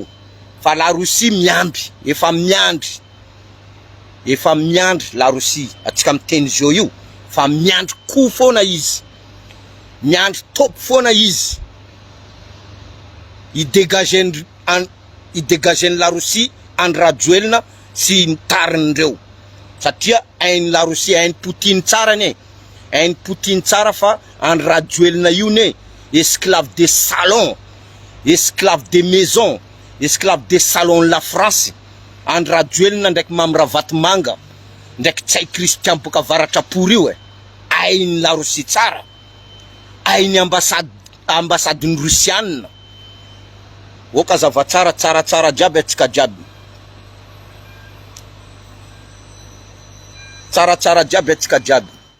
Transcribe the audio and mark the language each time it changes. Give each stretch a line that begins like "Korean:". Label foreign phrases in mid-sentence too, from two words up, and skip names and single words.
Malagasy: Fa la Russie miamby, efa miandry la Russie atsika miteny zao io, fa miandry ko foana izy, miandry top foana izy idégageny la Russie andro rajoelina sy nitarindreo. Satria hainy la Russie, hainy Poutine tsara ne, hainy Poutine tsara fa andro rajoelina io ne
French: esclave de salon, esclave de maison, esclave de salon la France.
Malagasy: Andro rajoelina ndraiky mamravaty manga ndraiky tsay Christian boka avaratra pory io hainy la Russie tsara, hainy ambasadiny Rusiana. Oka zava tsara jiaby atsika jiaby, tsara jiaby atsika jiaby.